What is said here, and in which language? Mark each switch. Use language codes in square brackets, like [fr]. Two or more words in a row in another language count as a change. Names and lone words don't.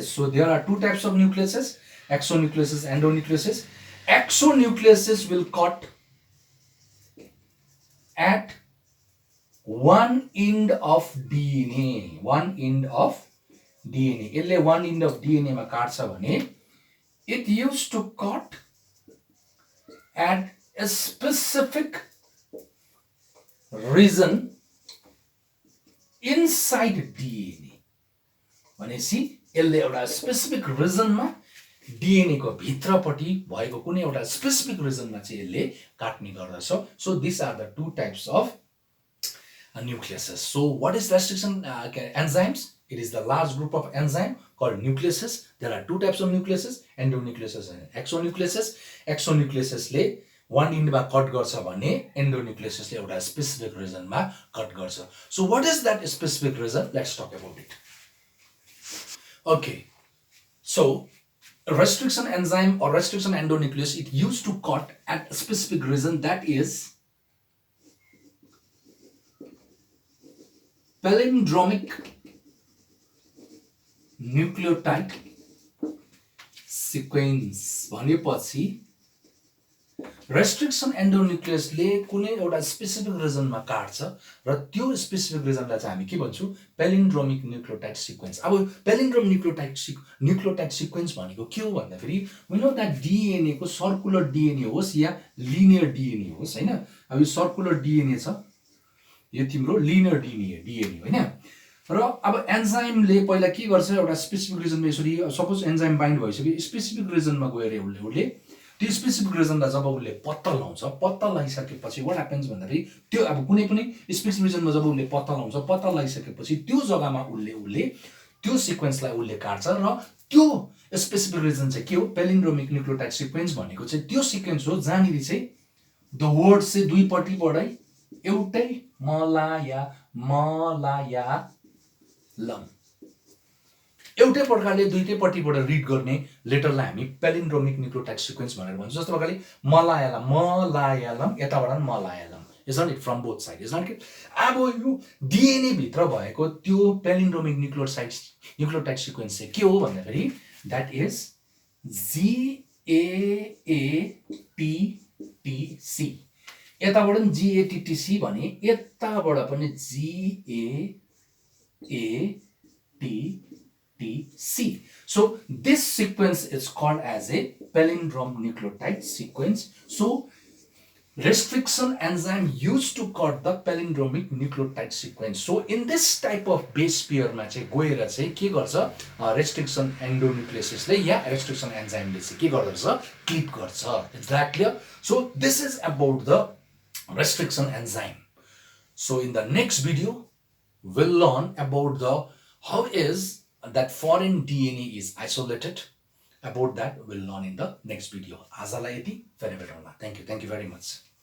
[en] So there are two types of nucleases, exonucleases, endonucleases. Exonucleases will cut at one end of DNA. यसले one end of DNA [ne] मा काट्छ भने [en] it used to cut at a specific region inside DNA. [ne] भनेपछि यसले एउटा [en] specific regionमा [ne] DNA को भित्रपट्टि भएको कुनै एउटा [en] specific regionमा [ne] चाहिँ यसले काट्ने गर्दछ. [en] So these are the two types of nucleases. So what is restriction enzymes? It is the large group of enzyme called nucleases. There are two types of nucleases, endonucleases and exonucleases. [ne] Exonucleases ले [en] one end [ne] मा कट गर्छ भने endonucleases ले एउटा [en] specific regionमा [ne] कट गर्छ. [en] So what is that specific reason? Let's talk about it. Okay. So restriction enzyme or restriction endonuclease, it used to cut at a specific region, that is palindromic nucleotide sequence. [ne] भनेपछि [en] restriction endonuclease [ne] ले कुनै एउटा [en] specific regionमा [ne] काट्छ र त्यो [en] specific regionलाई [ne] चाहिँ हामी के भन्छौँ? [en] palindromic nucleotide sequence. [ne] अब [en] palindromic nucleotide sequence [ne] भनेको के हो भन्दाखेरि [en] we know that DNA [ne] को [en] circular DNA [ne] होस् या [en] linear DNA [ne] होस् हैन. अब यो [en] circular DNA [ne] छ, यो तिम्रो [en] linear DNA [ne] हैन. र अब एन्जाइमले पहिला के गर्छ? एउटा [en] specific regionमा [ne] यसरी [en] suppose enzyme bind [ne] भइसक्यो, [en] specific regionमा [ne] गएर उसले त्यो [en] specific regionलाई [ne] जब उसले पत्ता लगाइसकेपछि [en] what happens [ne] भन्दाखेरि त्यो अब कुनै पनि [en] specific regionमा [ne] जब उसले पत्ता लगाइसकेपछि त्यो जग्गामा उसले त्यो सिक्वेन्सलाई उसले काट्छ र त्यो [en] specific region [ne] चाहिँ के हो? [en] palindromic nucleotide sequence [ne] भनेको चाहिँ त्यो सिक्वेन्स हो जहाँनिर चाहिँ [en] the word [ne] चाहिँ दुईपट्टिबाटै एउटै मलायालम एउटै प्रकारले दुईटैपट्टिबाट रिड गर्ने लेटरलाई हामी [en] palindromic nucleotide sequence [ne] भनेर भन्छौँ. जस्तो प्रकारले मलायालम यताबाट मलायालम, [en] is not it from both sides, is not it? [ne] अब यो DNA भित्र भएको त्यो [en] palindromic nucleotide sequence [ne] चाहिँ के हो भन्दाखेरि [en] that is GAATTC. [ne] यताबाट पनि GATTC भने यताबाट पनि GAATTC. [en] So this sequence is called as a palindrome nucleotide sequence. So restriction enzyme used to cut the palindromic nucleotide sequence. So in this type of base pair [ne] मा चाहिँ गएर चाहिँ के गर्छ? [en] restriction endonucleases [ne] ले या [en] restriction enzyme [ne] ले चाहिँ के गर्दछ? क्लिप गर्छ. [en] Is that clear? So this is about the restriction enzyme. So in the next video we'll learn about the how is that foreign DNA is isolated. About that we'll learn in the next video. [ne] आजलाई यति, फेरि भेटौँला. [en] Thank you very much.